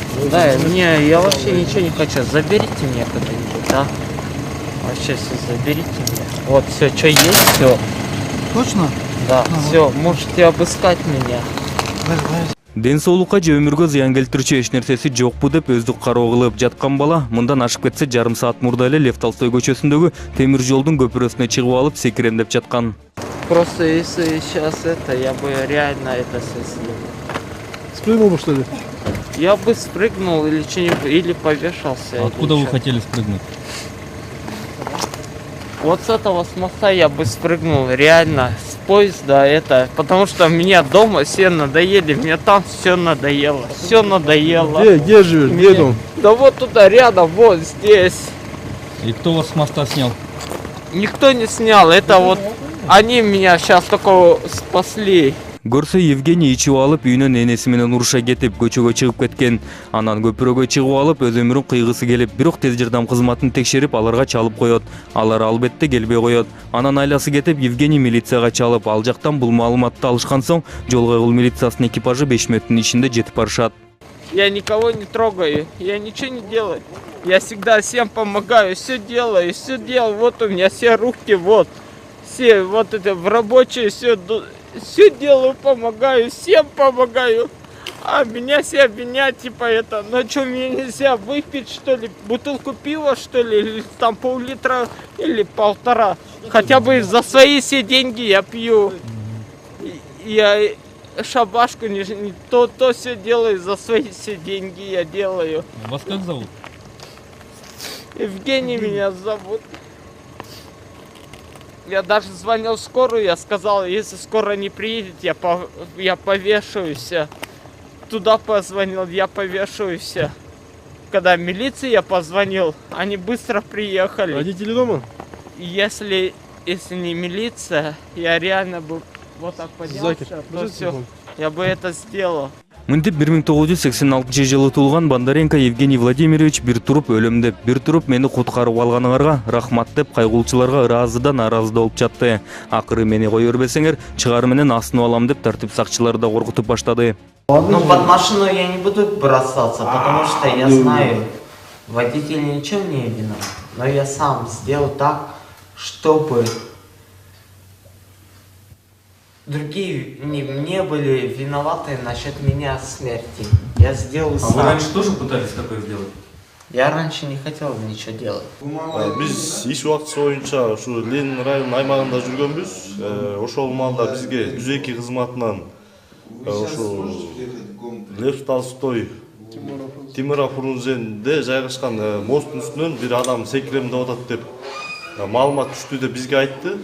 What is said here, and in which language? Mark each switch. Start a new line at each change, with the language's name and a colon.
Russian: Да, я вообще ничего не хочу. Заберите меня куда-нибудь, да? Вообще все заберите меня. Вот все, что есть, все. Точно? Да, все, можете обыскать меня.
Kyrgyz: Ден соолукка же өмүргө зыян келтирүүчү эч нерсеси жокпу деп өздүк кароо кылып жаткан бала мындан ашып кетсе жарым саат мурда эле Лев Толстой көчөсүндөгү темир жолдун көпүрөсүнө чыгып алып секирем деп жаткан.
Russian: Просто если сейчас я бы реально это все сделал. Спрыгнул бы, что ли? Я бы спрыгнул или что-нибудь, или повешался. Откуда вы хотели спрыгнуть? Вот с этого с моста я бы спрыгнул, реально, с поезда это, потому что меня дома все надоели, мне там все надоело. Где живешь? Где дом? Да вот туда рядом, вот здесь. И кто вас с моста снял? Никто не снял, это вот они меня сейчас только спасли.
Kyrgyz: Көрсө Евгений ичип алып үйүнөн энеси менен уруша кетип көчөгө чыгып кеткен. Анан көпүрөгө чыгып алып өз өмүрүн кыйгысы келип, бирок тез жардам кызматын текшерип аларга чалып коет. Алар албетте келбей коет. Анан айласы кетип Евгений милицияга чалып, ал жактан бул маалыматты алышкан соң жол кайгыл милициясынын экипажы 5 мүнөттүн ичинде жетип барышат.
Russian: Я никого не трогаю, я ничего не делаю. Я всегда всем помогаю, все делаю. Вот у меня все руки, вот. Все вот это в рабочие, все делаю, помогаю, всем помогаю. А меня все обвиняют, типа это, ну что, мне нельзя выпить, что ли, бутылку пива, что ли, или там пол-литра, или 1,5. Хотя бы за свои все деньги я пью. Я шабашку не то все делаю, за свои все деньги я делаю. Вас как зовут? Евгений меня зовут. Я даже звонил в скорую, я сказал, если скоро не приедет, я повешаюсь. Туда позвонил, я повешаюсь. Когда милиции я позвонил, они быстро приехали. Родители дома? Если не милиция, я реально бы вот так поднялся, то все, я бы это сделал.
Kyrgyz: Мынтип 1986 жылы Бондаренко Евгений Владимирович бир туруп өлөм деп, бир туруп мени куткарып алганыңарга рахмат деп кайгылчыларга ыраазыдан аразы болуп жатты. Акыры мени кое бербесеңер, чыгар менен асынып алам деп тартип сакчылары да коркутуп баштады.
Russian: Ну, под машину я не буду бросаться, потому что я знаю, водитель ничего не виноват. Но я сам сделал так, чтобы другие не были виноваты насчет меня смерти. Я сделал сам. Вы раньше тоже пытались такое сделать? Я раньше не хотел ничего делать.
Kyrgyz: Биз иш убактысы боюнча ушу Ленин районунун аймагында жүргөнбүз. Ошол маалда бизге 102 кызматынан ушу Лев Толстой Тимура Фрунзенде жайгашкан мосттун үстүнөн бир адам секиремдеп атат деп маалымат түштү деп бизге айтты.